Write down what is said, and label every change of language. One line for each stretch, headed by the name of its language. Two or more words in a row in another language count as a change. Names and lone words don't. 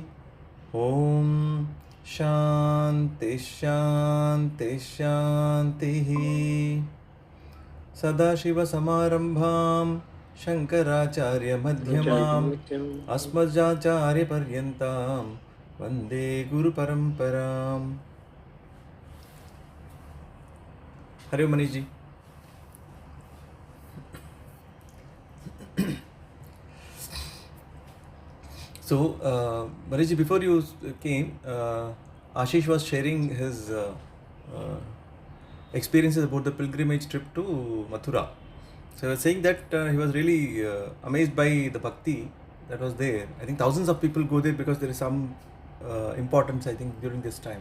Sanskrit: ॐ शान्ति शान्ति शान्ति. सदाशिव समारम्भां शङ्कराचार्य मध्यमाम् अस्मदाचार्य पर्यन्तां वन्दे गुरु परम्पराम्.
Hindi: हरे मनीष जी.
English: So, Manish ji, before you came, Ashish was sharing his experiences about the pilgrimage trip to Mathura. So, he was saying that he was really amazed by the bhakti that was there. I think thousands of people go there because there is some importance, I think, during this time.